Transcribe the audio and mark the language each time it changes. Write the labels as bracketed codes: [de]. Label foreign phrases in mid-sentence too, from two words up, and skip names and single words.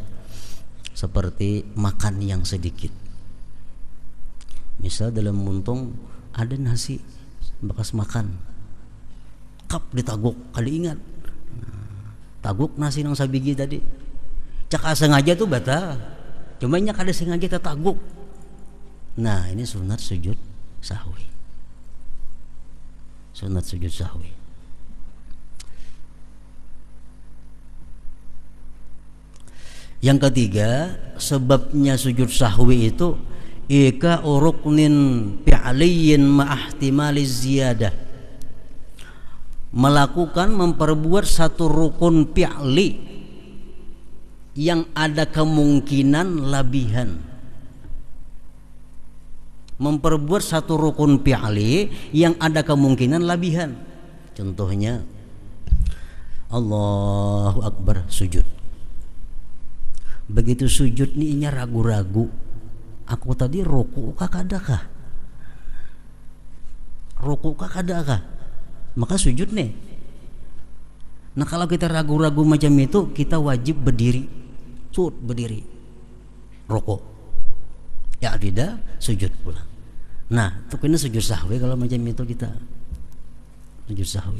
[bjn] Seperti makan yang sedikit. Misal dalam muntung ada nasi bekas makan, kap ditaguk, kada ingat, taguk nasi nang sabigi tadi, cak sengaja tuh batal, cuma nya kada sengaja tertaguk. Nah ini sunat sujud sahwi, sunat sujud sahwi. Yang ketiga sebabnya sujud sahwi itu ika [ar] ركن فعلي مع احتمال الزيادة, [bjn] melakukan memperbuat satu rukun fi'li yang ada kemungkinan labihan. Memperbuat satu rukun fi'li yang ada kemungkinan labihan. Contohnya [ar] الله أكبر [bjn] sujud. Begitu sujud nih inya ragu-ragu, aku tadi ruku kah kadakah? Ruku kah kadakah? Maka sujud nih. Nah kalau kita ragu-ragu macam itu, kita wajib berdiri, berdiri, ruku. Ya tidak, sujud pula. Nah itu kena sujud sahwi kalau macam itu kita sujud sahwi.